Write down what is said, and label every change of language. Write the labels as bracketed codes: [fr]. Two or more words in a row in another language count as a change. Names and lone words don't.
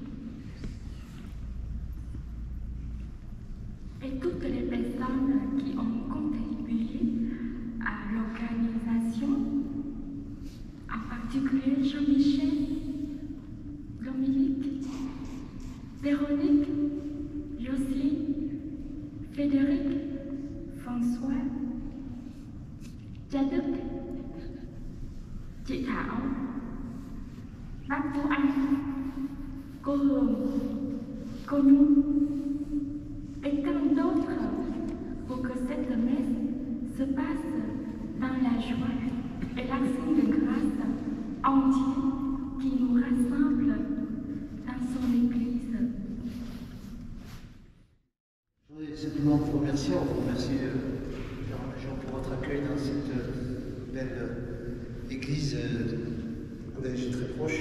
[fr] et toutes les personnes qui ont contribué à l'organisation, en particulier Jean-Michel, Dominique, Véronique, Jocelyne, Frédéric, François, Jaduk, chị Thảo, bác Vũ Anh, cô Hường, cô Nhung et tant d'autres pour que cette messe se passe dans la joie et l'action de grâce entier qui nous rassemble dans son Église. Je voudrais simplement vous remercier, Jean, pour votre accueil dans cette belle église, collège très proche.